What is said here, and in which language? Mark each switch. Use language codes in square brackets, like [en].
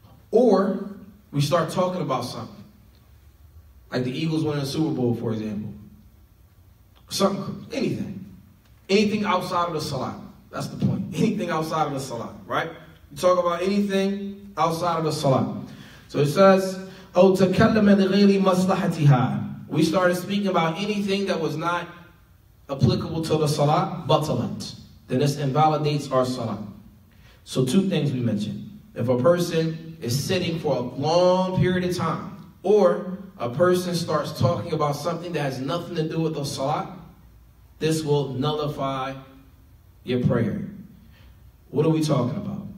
[en] Or we start talking about something. Like the Eagles winning the Super Bowl, for example. Something, anything. Anything outside of the salat. That's the point. Anything outside of the salat, right? You talk about anything outside of the salat. So it says, [ar] أَوْ تَكَلَّمَ لِغَيْرِ مَصْلَحَتِهَا. [en] We started speaking about anything that was not applicable to the salat, batalat. Then this invalidates our salat. So 2 things we mentioned. If a person is sitting for a long period of time, or a person starts talking about something that has nothing to do with the salat, this will nullify your prayer. What are we talking about?